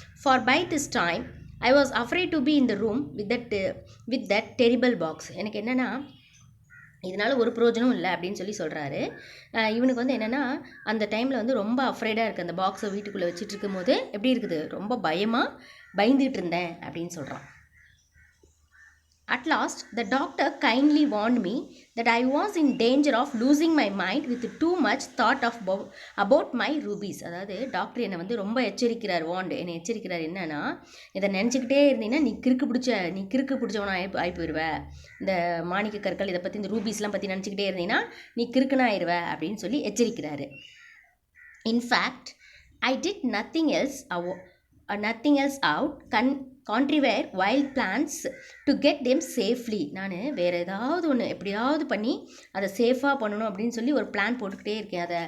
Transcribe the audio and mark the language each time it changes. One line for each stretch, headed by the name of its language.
English: for by this time I was afraid to be in the room with that terrible box,
Tamil: எனக்கு என்னென்னா இதனால் ஒரு பிரயோஜனம் இல்லை அப்படின்னு சொல்லி சொல்கிறாரு. இவனுக்கு வந்து என்னென்னா அந்த டைமில் வந்து ரொம்ப அஃப்ரைடாக இருக்குது, அந்த பாக்ஸை வீட்டுக்குள்ளே வச்சுட்டு இருக்கும் போது எப்படி இருக்குது, ரொம்ப பயந்துகிட்டு இருந்தேன் அப்படின்னு சொல்கிறான்.
English: At last, the doctor kindly warned me that I was in danger of losing my mind with too much thought about my rubies.
Tamil: அதாவது டாக்டர் என்னை வந்து ரொம்ப எச்சரிக்கிறார், என்னை எச்சரிக்கிறார். என்னன்னா, இதை நினச்சிக்கிட்டே இருந்தீங்கன்னா நீ கிறுக்கு பிடிச்சவனா ஆகி போயிடுவ, இந்த மாணிக்க கற்கள் இதை பற்றி இந்த ரூபீஸ்லாம் பற்றி நினச்சிக்கிட்டே இருந்தீங்கன்னா நீ கிறுக்குனா ஆயிடுவ அப்படின்னு சொல்லி எச்சரிக்கிறாரு.
English: in fact I did nothing else out contrive wild plans to get them safely,
Tamil: நான் வேறு ஏதாவது ஒன்று எப்படியாவது பண்ணி அதை சேஃபாக பண்ணணும் அப்படின்னு சொல்லி ஒரு பிளான் போட்டுக்கிட்டே இருக்கேன்.